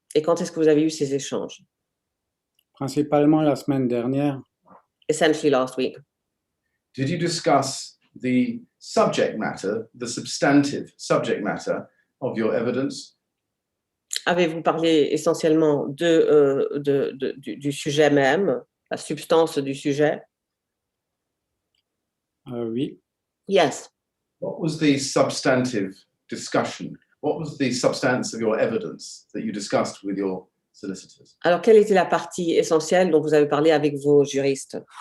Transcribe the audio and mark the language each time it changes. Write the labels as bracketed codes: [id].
[fr] Et quand est-ce que vous avez eu ces échanges? principalement la semaine dernière. [en] Essentially last week. Did you discuss the subject matter, the substantive subject matter of your evidence? [fr] Avez-vous parlé essentiellement du sujet même, la substance du sujet? Oui. [en] Yes. What was the substantive discussion? What was the substance of your evidence that you discussed with your solicitors? [fr] Alors, quelle était la partie essentielle dont vous avez parlé avec vos juristes?